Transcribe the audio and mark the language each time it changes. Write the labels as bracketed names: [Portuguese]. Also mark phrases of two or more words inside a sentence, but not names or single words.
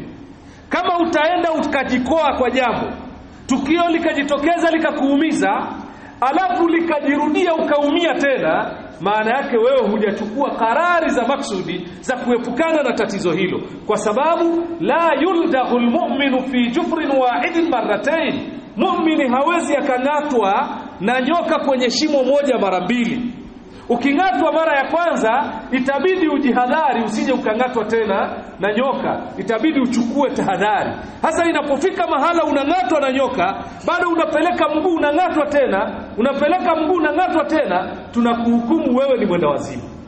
[Swahili] Kama utaenda ukajikoa kwa jambo, tukio likajitokeza likakuumiza, alafu likajirudia ukaumia tena, maana yake wewe hujachukua karari za maksudi za kuepukana na tatizo hilo. Kwa sababu [Arabic] لا يلدغ المؤمن في جحر واحد مرتين, [Swahili] mu'mini hawezi akang'atwa na nyoka kwenye shimo moja mara mbili. Uking'atwa mara ya kwanza itabidi ujihadhari usije ukang'atwa tena na nyoka, itabidi uchukue tahadhari. Hasa inapofika mahala unang'atwa na nyoka, bado unapeleka mguu unang'atwa tena, unapeleka mguu unang'atwa tena, tunakuhukumu wewe ni mwenda wazimu.